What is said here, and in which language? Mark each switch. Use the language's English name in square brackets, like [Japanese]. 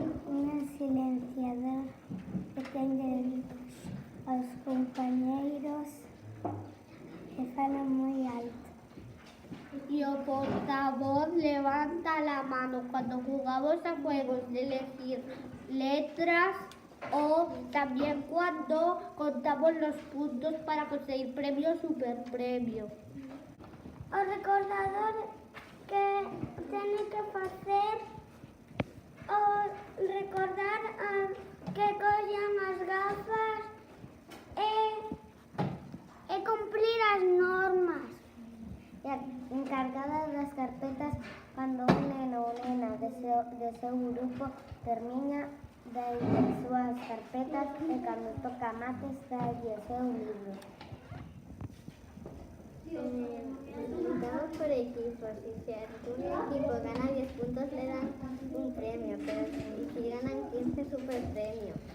[Galician] Unha silenciador que ten aos compañeiros que falan moi alto. [Spanish] Y el portavoz levanta la mano cuando jugamos a juegos de elegir letras o también cuando contamos los puntos para conseguir premio o superpremio. [Galician] O recordador que tiene que facer o recordar que collan as gafas e cumplir as normas. E a encargada das carpetas cando un neno ou nena de seu grupo termina de as súas carpetas e cando toca mates dalle o seu libro. [Spanish] Estamos por equipos y si algún equipo gana 10 puntos le dan un premio, pero si ganan 15 superpremio.